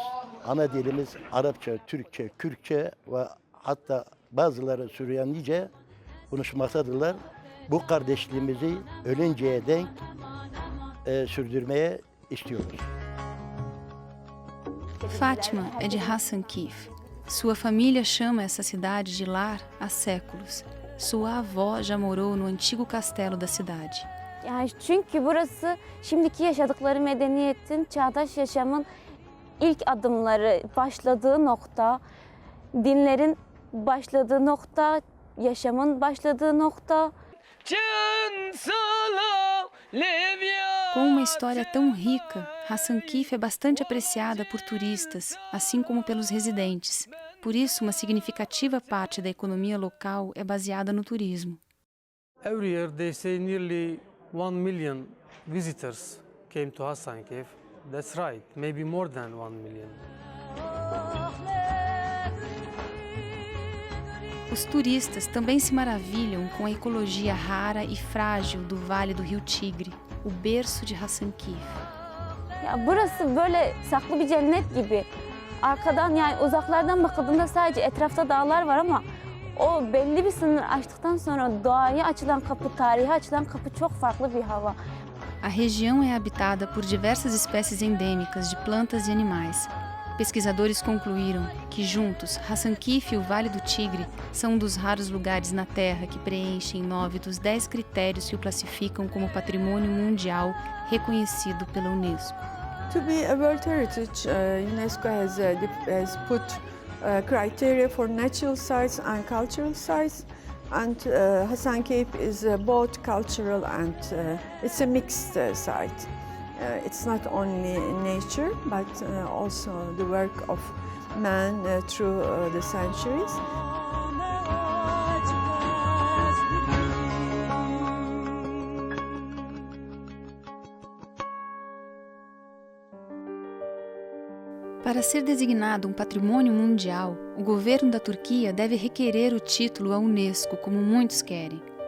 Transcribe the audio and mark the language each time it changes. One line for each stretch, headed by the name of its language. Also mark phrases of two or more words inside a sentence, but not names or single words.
Turkish: Ana dilimiz Arapça, Türkçe, Kürtçe ve hatta bazıları Süryanice konuşmaktadırlar. Bu kardeşliğimizi ölünceye denk sürdürmeye istiyoruz.
Portuguese: Fátima é de Hasankeyf. Sua família chama essa cidade de lar há séculos. Sua avó já morou no antigo castelo da cidade.
Turkish: Yani çünkü burası şimdiki yaşadıkları medeniyetin, çağdaş yaşamın ilk adımları, başladığı nokta, dinlerin başladığı nokta, yaşamın başladığı nokta.
Portuguese: Com uma história tão rica, Hasankeyf é bastante apreciada por turistas, assim como pelos residentes. Por isso, uma significativa parte da economia local é baseada no turismo.
English: Every year they say nearly 1 million visitors came to Hasankeyf. That's right, maybe more than 1 million.
Portuguese: Os turistas também se maravilham com a ecologia rara e frágil do Vale do Rio Tigre, o berço de Hasankeyf.
Turkish: Ya burası böyle saklı bir cennet gibi. Arkadan yani uzaklardan bakıldığında sadece etrafta dağlar var ama o belli bir sınır aştıktan sonra doğaya açılan kapı, tarihe açılan kapı çok farklı bir hava.
Portuguese: A região é habitada por diversas espécies endêmicas de plantas e animais. Pesquisadores concluíram que juntos, Hasankeyf e o Vale do Tigre são dos raros lugares na Terra que preenchem 9 dos 10 critérios que o classificam como patrimônio mundial reconhecido pela Unesco.
English: To be a World Heritage, UNESCO has put criteria for natural sites and cultural sites, and Hasankeyf is both cultural and it's a mixed site. It's not only nature, but also the work of man through the centuries.
Portuguese: Para ser designado um patrimônio mundial, o governo da Turquia deve requerer o título à Unesco, como muitos querem.